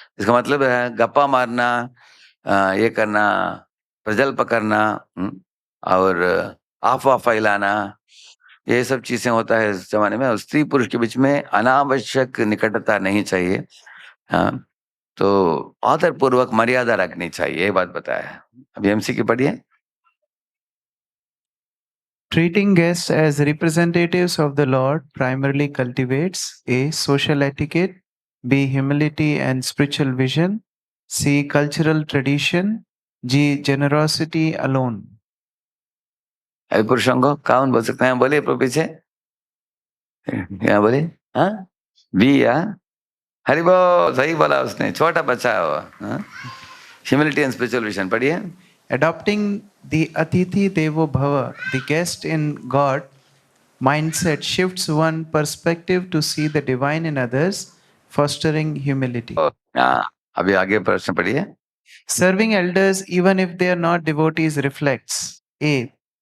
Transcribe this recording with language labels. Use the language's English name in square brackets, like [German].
[Hindi] इसका मतलब है गप्पा मारना, ये करना, प्रजल्प करना, और अफवाह फैलाना, ये सब चीजें होता है इस जमाने में। स्त्री पुरुष के बीच में अनावश्यक निकटता नहीं चाहिए। तो आदर पूर्वक मर्यादा रखनी चाहिए, ये बात बताया है। अभी MCQ पढ़िए। [English] Treating guests as representatives of the Lord primarily cultivates A. Social etiquette, B. Humility and spiritual vision, C. Cultural tradition, G. Generosity alone. [Hindi] अभी पुरुषों को कौन बोल सकते हैं? बोलिए प्रभु पीछे, क्या बोले? बी, हरि बोल, सही बोला उसने, छोटा बच्चा है वो। [English] humility and spiritual vision [Hindi] पढ़िए। [English] Adopting the Atithi Devo Bhava, the guest in God mindset shifts one perspective to see the divine in others, fostering humility. [Hindi] अभी आगे प्रश्न पढ़िए। [English] Serving elders, even if they are not devotees, reflects A.